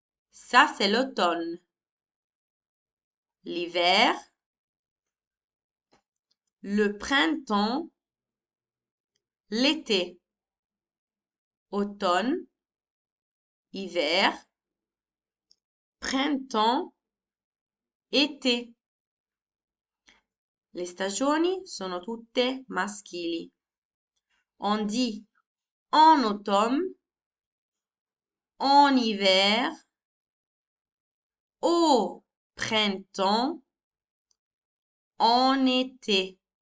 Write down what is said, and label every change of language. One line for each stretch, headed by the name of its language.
French: Ça, c'est l'automne. L'hiver, le printemps, l'été, automne, hiver, printemps, été.
Italian: Le stagioni sono tutte maschili.
French: On dit en automne, en hiver, au printemps, en été.